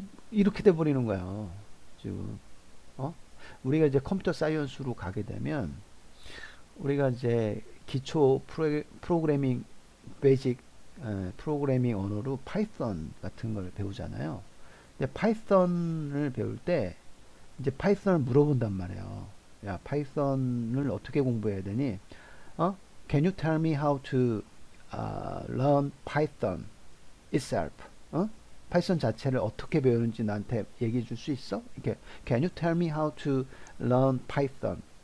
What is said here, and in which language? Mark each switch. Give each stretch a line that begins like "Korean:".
Korean: 이렇게 돼 버리는 거야. 지금 우리가 이제 컴퓨터 사이언스로 가게 되면 우리가 이제 기초 프로그래밍 베이직 프로그래밍 언어로 파이썬 같은 걸 배우잖아요. 근데 파이썬을 배울 때 이제 파이썬을 물어본단 말이에요. 야, 파이썬을 어떻게 공부해야 되니?
English: Can you tell me how to learn Python itself?
Korean: 파이썬 자체를 어떻게 배우는지 나한테 얘기해 줄 수 있어?
English: 이렇게 Can you tell me how to learn Python?